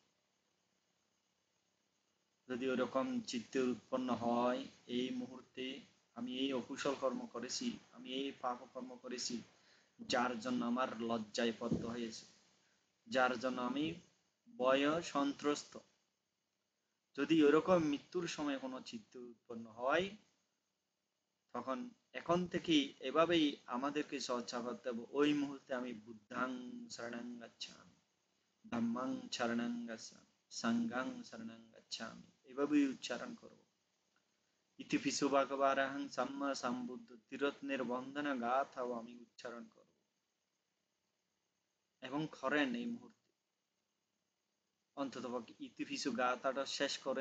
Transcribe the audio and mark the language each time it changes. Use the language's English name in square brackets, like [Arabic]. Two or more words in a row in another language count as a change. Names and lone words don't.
[Bangla] যদি ওরকম চিত্তে উৎপন্ন হয়, এই মুহূর্তে আমি এই অকুশল কর্ম করেছি, আমি এই পাপ কর্ম করেছি, যার জন্য আমার লজ্জায় পদ্ম হয়েছে, যার জন্য আমি ভয় সন্ত্রস্ত, যদি ওরকম মৃত্যুর সময় কোনো চিত্ত উৎপন্ন হয়, তখন এখন থেকেই এভাবেই আমাদেরকে চর্চা করতে হবে। [Pali] ওই মুহূর্তে আমি বুদ্ধাং শরণং গচ্ছামি, ধাম্মাং শরণং গচ্ছামি, সাঙ্ঘাং শরণং গচ্ছামি, [Bangla] এভাবেই উচ্চারণ করব। [Pali] ইতিপিছু ভগবারাহং সাম্মা সম্বুদ্ধ [Bangla] ত্রিরত্নের বন্দনা গাথাও আমি উচ্চারণ করব এবং করেন এই মুহূর্তে অন্তত ইতিপিছু গাথাটা শেষ করেন।